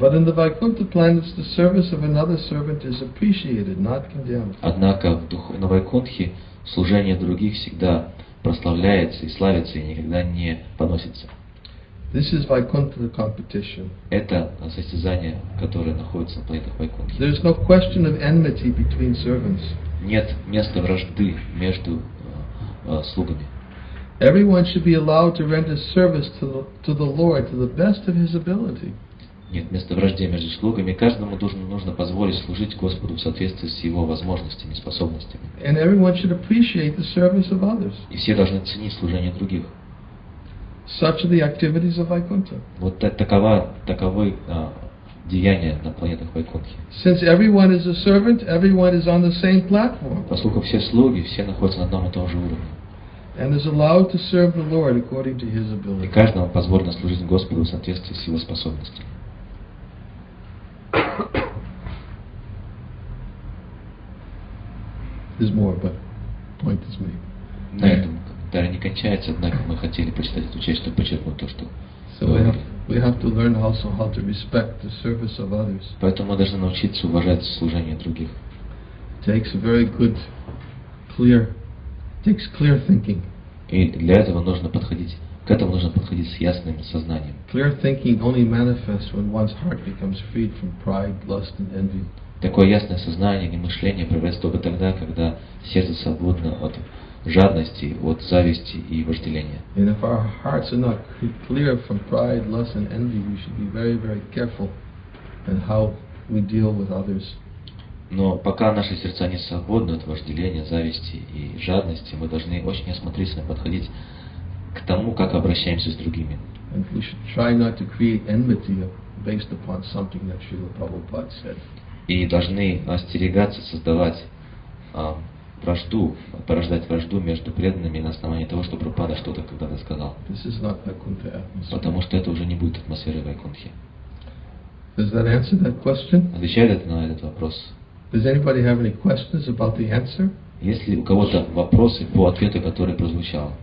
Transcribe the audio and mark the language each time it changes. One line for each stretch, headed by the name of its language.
English: But in the Vaikuntha planets, the service of another servant is appreciated, not condemned.
Russian: Однако на Вайкунтхе служение других всегда прославляется и славится, и никогда не поносится.
English: This is Vaikuntha competition.
Russian: Это состязание, которое находится на планетах Вайкунтхи.
English: There is no question of enmity between servants.
Russian: Нет места вражды между слугами.
English: Everyone should be allowed to render service to the Lord to the best of his ability.
Russian: Нет места вражде между слугами. Каждому нужно позволить служить Господу в соответствии с его возможностями и способностями.
English: And everyone should appreciate the service of others.
Russian: И все должны ценить служение других.
English: Such are the activities of Vaikuntha.
Russian: Вот таковы деяния на планетах Вайкунтхи.
English: Since everyone is a servant, everyone is on the same platform.
Russian: Поскольку все слуги, все находятся на одном и том же уровне.
English: And is allowed to serve the Lord according to his
Russian: И
English: ability.
Russian: каждому позволено служить Господу в соответствии с его способностями.
English: There's more, but point is made.
Russian: На этом комментарий не кончается, однако мы хотели прочитать эту часть, чтобы подчеркнуть то, что
English: So we have to learn also how to respect the service of others.
Russian: Поэтому мы должны научиться уважать служение других.
English: Takes a very good, clear thinking.
Russian: И для этого нужно подходить, к этому нужно подходить с ясным сознанием.
English: Clear thinking only manifests when one's heart becomes freed from pride, lust, and envy.
Russian: Такое ясное сознание и мышление проявляется только тогда, когда сердце свободно от жадности, от зависти и вожделения.
English: And if our hearts are not clear from pride, lust, and envy, we should be very, very careful in how we deal with others.
Russian: Но пока наши сердца не свободны от вожделения, зависти и жадности, мы должны очень осмотрительно подходить к тому, как обращаемся с другими.
English: And we should try not to create enmity based upon something that Srila Prabhupada said.
Russian: И должны остерегаться создавать вражду, порождать вражду между преданными на основании того, что Прабхупада что-то когда-то сказал.
English: This is not Vaikuntha atmosphere.
Russian: Потому что это уже не будет атмосферой Вайкунтхи.
English: Does that answer that question?
Russian: Отвечает это на этот вопрос?
English: Does anybody have any questions about the answer?
Russian: Есть ли у кого-то вопросы по ответу, который прозвучал?